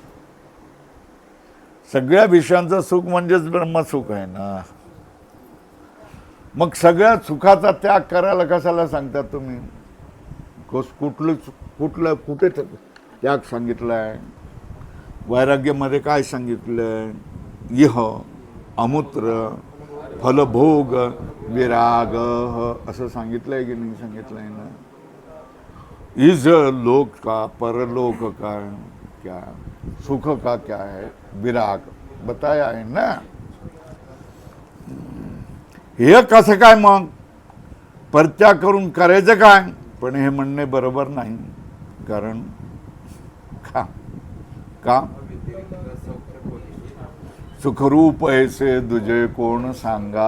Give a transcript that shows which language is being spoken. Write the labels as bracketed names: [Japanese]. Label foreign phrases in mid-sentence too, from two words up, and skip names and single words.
[Marathi] सगळ्या विषयांचं सुख म्हणजेच ब्रह्मसुख आहे ना. मग सगळ्या सुखाचा त्याग करायला कशाला सांगता तुम्ही? कुठे त्याग सांगितलाय? वैराग्यामध्ये काय सांगितलंय? [Sanskrit] इह अमूत्र फलभोग विराग [Marathi] असं सांगितलंय की नाही सांगितलंय ना. [Hindi] इज लोक का परलोक का क्या, सुख का क्या है, विराग बताया है ना. [Marathi] हे कसं काय मग परित्याग करून करायचं काय? पण हे म्हणणे बरोबर नाही. कारण का सुखरूप ऐसे दुजे कोण सांगा.